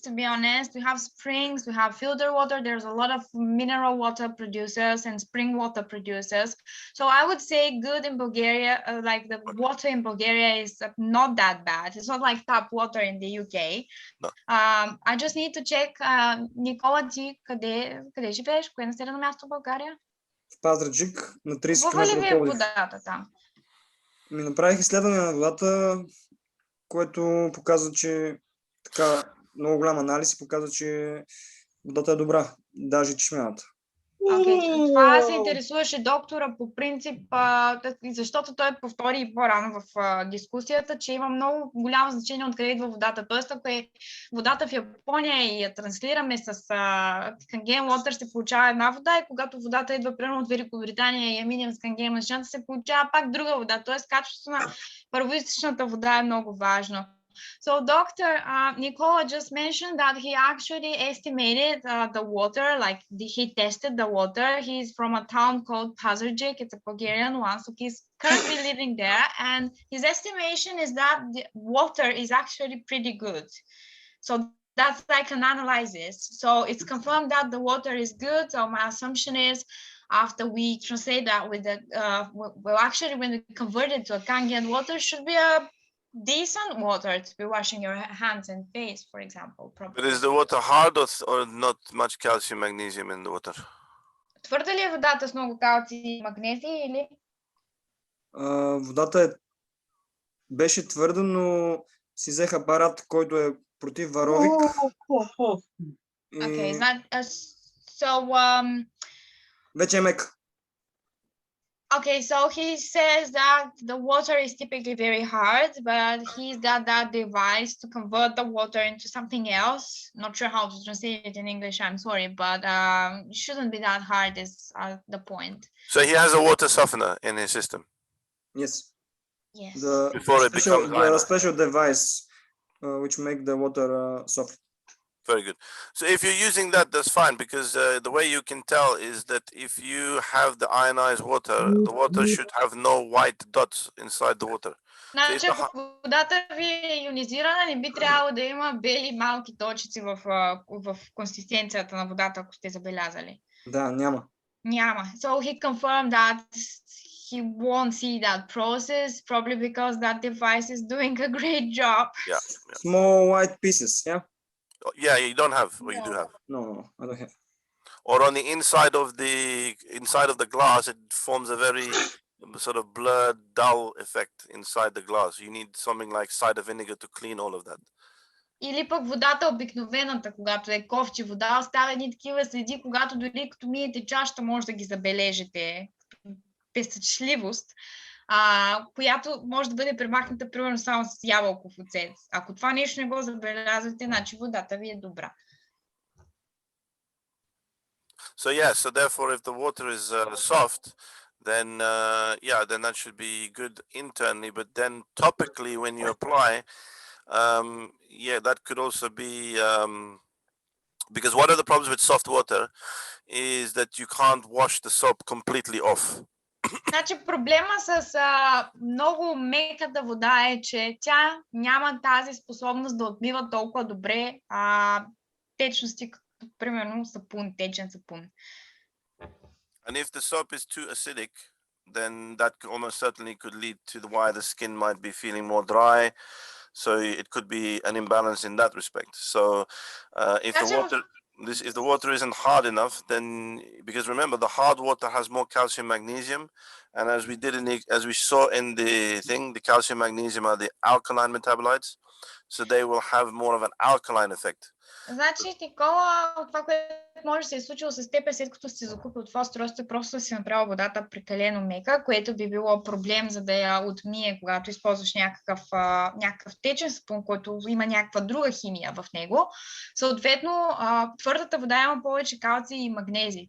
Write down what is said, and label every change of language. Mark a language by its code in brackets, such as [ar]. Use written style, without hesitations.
[en] To be honest, we have springs. We have filter water. There's a lot of mineral water producers and spring water producers. So I would say good in Bulgaria. Like the water in Bulgaria is not that bad. It's not like tap water in the UK. No. I just need to check. [bg] Никола, ти къде живееш? Кое населено място в България? В Пазарджик, на 30 Какво ли ви е км. водата там? Ми направих изследване на водата, което показва, че така много голям анализ и показва, че водата е добра, даже чешмяната. [en] Okay. [bg] Това се интересуваше доктора по принцип, защото той повтори по-рано в дискусията, че има много голямо значение откъде идва водата. Тоест, ако е водата в Япония и я транслираме с Канген Water, се получава една вода, и когато водата идва примерно от Великобритания и я минем с Канген машината, се получава пак друга вода. Тоест, качеството на първоизточната вода е много важно. [en] So Dr. Nicola just mentioned that he actually estimated the water, like he tested the water. He's from a town called Pazardzhik. It's a Bulgarian one, so he's currently living there. And his estimation is that the water is actually pretty good. So that's like an analysis. So it's confirmed that the water is good. So my assumption is after we translate that with the, well, actually when we convert it to a Kangen water, should be a decent water to be washing your hands and face, for example. Probably. But is the water hard or not much calcium, magnesium in the water? [bg] Твърда ли е водата с много калци и магнезий или? Водата беше твърда, но си взех апарат, който е против варовик. [en] Okay, so [bg] вече е мека. [en] Okay, so he says that the water is typically very hard, but he's got that device to convert the water into something else. Not sure how to translate it in English, I'm sorry, but it shouldn't be that hard is the point. So he has a water softener in his system? Yes. Yes. Before it becomes the special device which make the water soft. Very good. So if you're using that, that's fine, because the way you can tell is that if you have the ionized water, the water should have no white dots inside the water. [bg] Значи, ако водата ви е ионизирана, не би трябвало да има бели малки точици в консистенцията на водата, ако сте забелязали. Да, няма. Няма. [en] So he confirmed that he won't see that process, probably because that device is doing a great job. Yeah. Small white pieces, yeah? Yeah, you don't have, or you do have. No, I don't have. Or on the inside of the glass, it forms a very sort of blurred, dull effect inside the glass. You need something like cider vinegar to clean all of that. [bg] Или пък водата обикновената, когато е кофти вода, оставя едни такива следи, когато дори като миете чашата, може да ги забележите. Пестъчливост, която може да бъде премахната примерно само с ябълков оцет. Ако това нещо не го забелязвате, значи водата ви е добра. [en] So yeah, so therefore if the water is soft, then then that should be good internally, but then topically when you apply, that could also be because one of the problems with soft water is that you can't wash the soap completely off. [bg] Значи проблема с много меката вода е, че тя няма тази способност да отмива толкова добре течности, като примерно сапун, течен сапун. [en] And if the soap is too acidic, then that almost certainly could lead to why the skin might be feeling more dry. So it could be an imbalance in that respect. So if the water isn't hard enough, then because remember the hard water has more calcium, magnesium, and as we saw in the thing, the calcium, magnesium are the alkaline metabolites, so they will have more of an alkaline effect. [bg] Значи, Никола, това, което може да се е случило с теб, след като си закупил това устройство, просто си направил водата прекалено мека, което би било проблем, за да я отмие, когато използваш някакъв течен спун, който има някаква друга химия в него. Съответно, твърдата вода има повече калци и магнези.